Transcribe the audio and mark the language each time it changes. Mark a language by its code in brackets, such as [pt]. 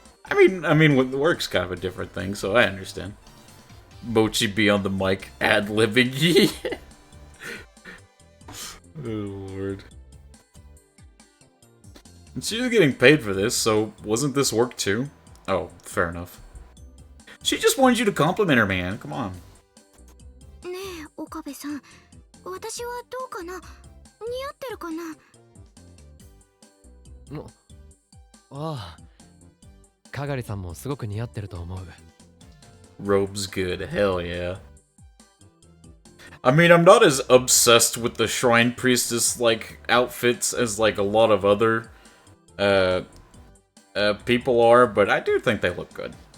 [en] I mean, with work's kind of a different thing, so I understand. Mochi be on the mic, ad-libbing. Oh, Lord. And she's getting paid for this, so wasn't this work too? Oh, fair enough. She just wanted you to compliment her, man. Come on. [ja] ねえ、岡部さん、私はどうかな？似合ってるかな？ああ、かがりさんもすごく似合ってると思う。 [en] Robe's good, hell yeah. I mean, I'm not as obsessed with the Shrine Priestess, like, outfits as, like, a lot of other, people are, but I do think they look good.